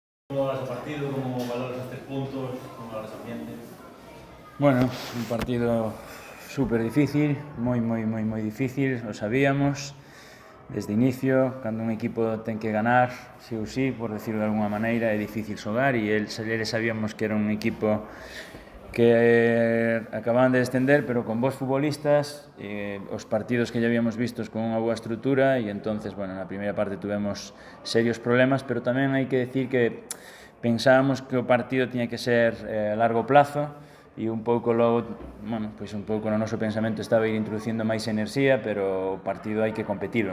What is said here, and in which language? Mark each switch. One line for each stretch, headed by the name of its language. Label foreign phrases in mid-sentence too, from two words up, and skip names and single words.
Spanish: ¿Cómo valoras el partido? ¿Cómo valoras los 3 puntos? ¿Cómo valoras el ambiente? Bueno, un partido súper difícil,
Galician: moi difícil,
Spanish: lo sabíamos desde inicio.
Galician: Cando un equipo ten que ganar, sí ou sí,
Spanish: por decirlo de alguna maneira,
Galician: é difícil xogar, e eles sabíamos que era un equipo que acababan de descender, pero con bons futbolistas, os partidos que
Spanish: ya habíamos vistos
Galician: con unha boa estrutura, e entonces, bueno, na primeira parte tuvemos serios problemas, pero tamén hai que decir que pensábamos que o partido tiña que ser
Spanish: a largo plazo,
Galician: e un pouco logo, bueno, pois un pouco no noso pensamento estaba ir introducindo máis enerxía, pero o partido hai que competirlo.